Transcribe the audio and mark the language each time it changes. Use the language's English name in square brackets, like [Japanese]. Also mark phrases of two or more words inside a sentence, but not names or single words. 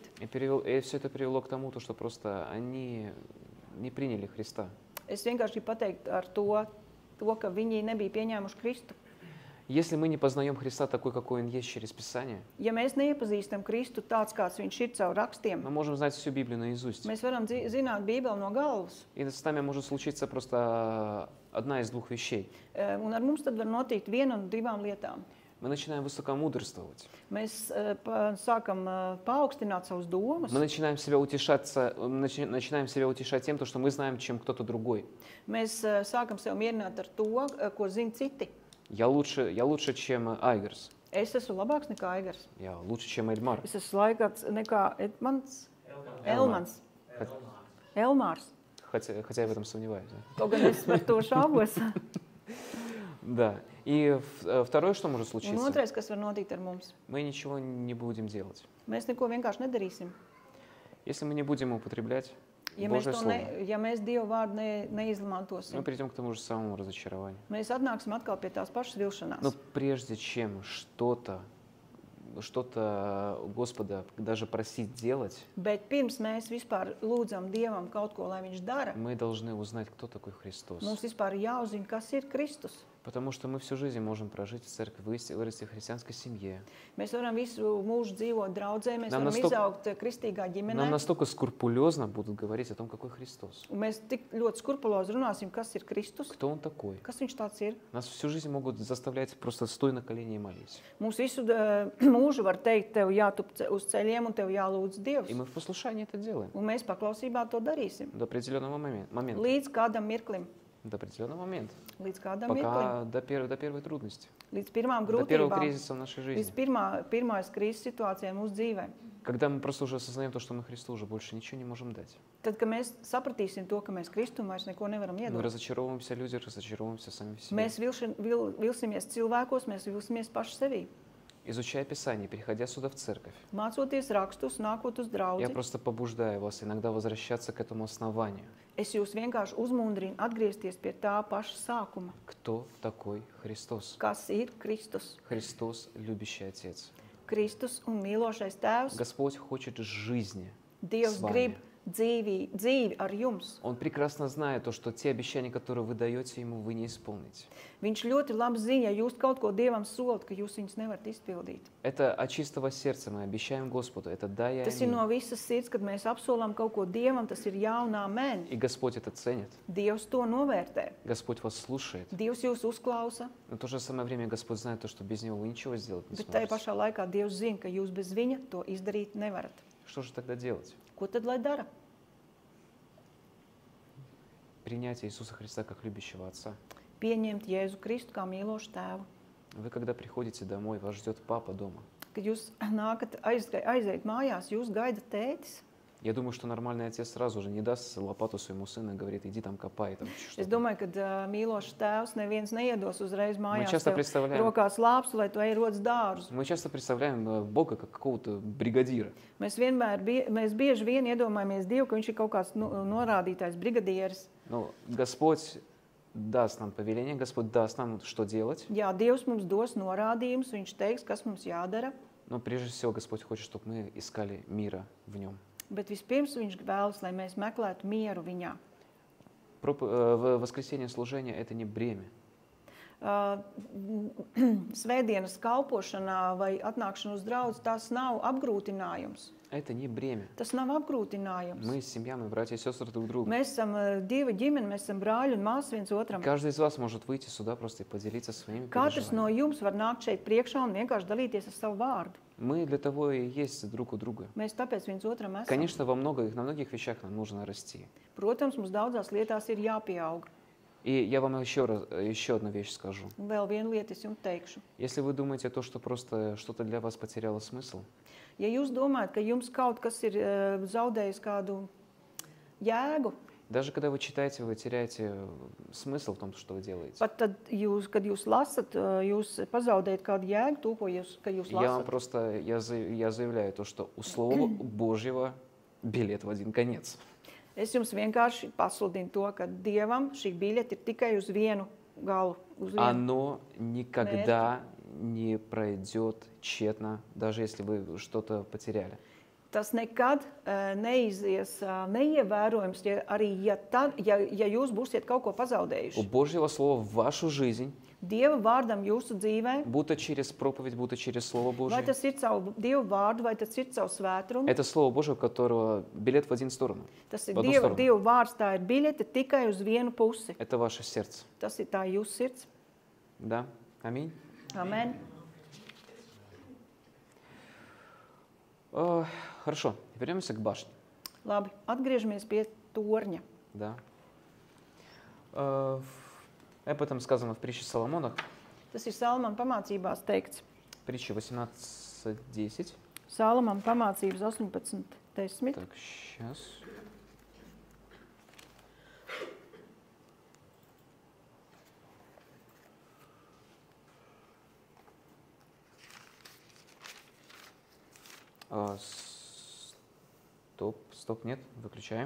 [Russian] И все это привело к тому, что просто они не приняли Христа. [Latvian] Es vienkārši gribu pateikt ar to, ka viņi nebija pieņēmuši Kristu. [Russian] Если мы не познаем Христа такой, какой Он есть через Писание, [Latvian] Ja mēs neiepazīstam Kristu tāds, kāds viņš ir caur rakstiem, [Russian] мы можем знать всю Библию наизусть. [Latvian] mēs varam zināt Bībeli no galvas. [Russian] И с нами может случиться просто одна из двух вещей. [Latvian] Un ar mums tad var notikt viena no divām lietām. [Russian] Мы начинаем высокомудрствовать. [Latvian] Mēs sākam paaugstināt savus domas. [Russian] Мы начинаем себя утешать тем, что мы знаем, чем кто-то другой. [Latvian] Mēs sākam sev mierināt ar to, ko zina citi. [Russian] Я лучше, чем Айгерс. [Latvian] Es esmu labāks nekā Aigars. [Russian] Я лучше, чем Эльмар. [Latvian] Es esmu laikāks nekā Elmans. Elmārs. [Russian] Хотя я в этом сомневаюсь. Да? [Latvian] Kaut gan es par to šaubos. [Russian] Да. И второе, что может [Latvian] Un [Russian] случиться, [Latvian] otrais, kas var notikt ar mums. [Russian] мы ничего не будем делать. [Latvian] Mēs neko vienkārši nedarīsim. [Russian] Если мы не будем употреблять [Latvian] Ja mēs, [Russian] Божье Слово, [Latvian] ja mēs Dievu vārdu neizmantosim, [Russian] мы придем к тому же самому разочарованию. [Latvian] mēs atnāksim atkal pie tās pašas vilšanās. [Russian] Но прежде чем что-то Господа даже просить делать, [Latvian] Bet pirms mēs vispār lūdzam Dievam kaut ko, lai viņš dara, [Russian] мы должны узнать, кто такой Христос. [Latvian] mums vispār jāuzzina, kas ir Kristus. [Russian] Потому что мы всю жизнь можем прожить в церкви, вырасти в христианской семье. [Latvian] Mēs varam visu mūžu dzīvot draudzē, mēs [Russian] Нам [Latvian] varam [Russian] настолько- [Latvian] izaugt kristīgā [Russian] Нам [Latvian] ģimenē. [Russian] настолько скрупулезно будут говорить о том, какой Христос. [Latvian] Un mēs tik ļoti skrupulozi runāsim, kas ir Kristus, [Russian] Кто Он такой. [Latvian] kas viņš tāds ir. [Russian] Нас всю жизнь могут заставлять просто стой на колени и молись. [Latvian] Mums visu mūžu var teikt, tev jātup uz ceļiem un tev jālūdz Dievs. [Russian] И мы в послушании это делаем. [Latvian] Un mēs paklausībā to darīsim. [Russian] До определенного момента. [Latvian] Līdz kādam mirklim. [Russian] До определенного момента. [Latvian] Līdz kādam mirklim. [Russian] Пока до первой трудности. [Latvian] Līdz pirmām [Russian] До первого [Latvian] grūtībām. [Russian] кризиса в нашей [Latvian] Līdz [Russian] жизни. [Latvian] pirmās krīzes situācijai mūsu dzīvē. [Russian] Когда мы просто уже осознаем то, что мы Христу уже больше ничего не можем дать. [Latvian] Tad, kad mēs sapratīsim to, ka mēs Kristum vairs neko nevaram [Russian] Мы [Latvian] iedot, [Russian] разочаровываемся в людях, разочаровываемся сами в себе. [Latvian] mēs vilsimies cilvēkos, mēs vilsimies paši sevī. [Russian] Изучая Писание, переходя сюда в церковь, [Latvian] Mācoties rakstus, nākot uz [Russian] я [Latvian] draudzi, [Russian] просто побуждаю вас иногда возвращаться к этому основанию. [Latvian] es jūs vienkārši uzmundrinu atgriezties pie tā paša sākuma. [Russian] Кто такой Христос? [Latvian] Kas ir Kristus? [Russian] Христос, любящий Отец. [Latvian] Kristus un mīlošais Tēvs. [Russian] Господь хочет жизни [Latvian] Dievs [Russian] с вами. [Latvian] grib dzīvi ar jums. [Russian] Он прекрасно знает то, что те обещания, которые вы даете Ему, вы не исполните. [Latvian] Viņš ļoti labi zina, ja jūs kaut ko Dievam solat, ka jūs viņus nevarat izpildīt. [Russian] Это от чистого сердца мы обещаем Господу. Это да и [Latvian] Tas ir no [Russian] аминь. [Latvian] visas sirds, kad mēs apsolam kaut ko Dievam, tas ir jā un amen. [Russian] И Господь это ценит. [Latvian] Dievs to novērtē. [Russian] Господь вас слушает. [Latvian] Dievs jūs uzklausa, [Russian] Но в то же самое время Господь знает то, что без Него вы ничего сделать не [Latvian] bet tajā [Russian] сможете. [Latvian] pašā laikā Dievs zina, ka jūs bez viņa to izdarīt nevarat. [Russian] Что же тогда делать? [Latvian] Ko tad lai dara? [Russian] Принятие Иисуса Христа как любящего Отца. [Latvian] Pieņemt Jēzu Kristu kā mīlošu tēvu. [Russian] Вы когда приходите домой, вас ждет папа дома. [Latvian] Kad jūs nākat aiziet mājās, jūs gaida tētis. [Russian] Я думаю, что нормальный отец сразу же не даст лопату своему сыну и говорит, иди там копай. Там, [Latvian] Es [Russian] что-то. [Latvian] domāju, ka mīlošs tēvs neviens neiedos uzreiz mājās [Russian] часто [Latvian] tev [Russian] представляем- [Latvian] rokās lāpstu, lai tu ej rodas dārzus. [Russian] Мы часто представляем Бога как какого-то бригадира. [Latvian] Mēs bieži vien iedomājamies Dievu, ka viņš ir kaut kāds norādītājs, brigadieris. [Russian] Но Господь даст нам повеление, Господь даст нам, что делать. [Latvian] Jā, Dievs mums dos norādījumus, viņš teiks, kas mums jādara. [Russian] Но прежде всего Господь хочет, чтобы мы искали мира в Нем. [Latvian] Bet vispirms viņš vēlas, lai mēs meklētu mieru viņā. [Russian] Воскресенье служения – это не бремя. [Latvian] Svētdienas kalpošanā vai atnākšana uz draudzi, tas nav apgrūtinājums. [Russian] Это не бремя. [Latvian] Tas nav apgrūtinājums. [Russian] Мы семья, мы братья и сестры друг другу. [Latvian] Mēs esam Dieva ģimene, mēs esam brāļi un māsas viens otram. [Russian] Каждый из вас может выйти сюда просто и поделиться своими [Latvian] Katrs no [Russian] переживаниями. [Latvian] jums var nākt šeit priekšā un vienkārši dalīties ar savu vārdu. [Russian] Мы для того и есть друг у друга. [Latvian] Mēs tāpēc viens otram esam. [Russian] Конечно, на многих вещах нам нужно расти. [Latvian] Protams, mums daudzās lietās ir jāpieaug. [Russian] И я вам еще одну вещь скажу. [Latvian] Un vēl vienu lietu es jums teikšu. [Russian] Если вы думаете, что просто что-то для вас потеряло смысл, [Latvian] Ja jūs domājat, ka jums kaut kas ir zaudējis kādu jēgu, [Russian] даже когда вы читаете, вы теряете смысл в том, что вы делаете. [Latvian] pat tad, kad jūs lasat, jūs pazaudējat kādu jēgu, to, ka jūs [Russian] Я вам [Latvian] lasat. [Russian] просто я заявляю то, что у Слова Божьего билет в один конец. [Latvian] Es jums vienkārši pasludinu to, ka Dievam šī biļete ir tikai uz vienu galu. Uz vienu. [Russian] Оно никогда не пройдет тщетно, даже если вы что-то потеряли. [Latvian] Tas nekad neizies neievērojams, ja jūs būsiet kaut ko [Russian] У [Latvian] pazaudējuši. [Russian] Божьего Слова в вашу жизнь, [Latvian] Dieva vārdam jūsu dzīvē, [Russian] будто через проповедь, будто через Слово [Latvian] vai [Russian] Божье, [Latvian] tas ir caur Dieva vārdu, vai tas ir caur svētrumu, [Russian] это Слово Божье, у которого билет в один сторону. [Latvian] tas ir [Russian] в одну [Latvian] Dieva [Russian] сторону. [Latvian] vārds, tā ir biļete tikai uz vienu pusi. [Russian] Это ваше сердце. [Latvian] Tas ir tā jūsu sirds. [Russian] Да? Аминь. [Latvian] Amen. [Russian] Хорошо, вернемся к башне. [Latvian] Labi, atgriežamies pie torņa. [Russian] Да. Об этом сказано в притче Соломона, [Latvian] Tas ir Salamana pamācībās teikts. [Russian] притча 18:10. [Latvian] Salamana pamācības 18:10. [Russian] Так, сейчас. Стоп, нет, выключаем.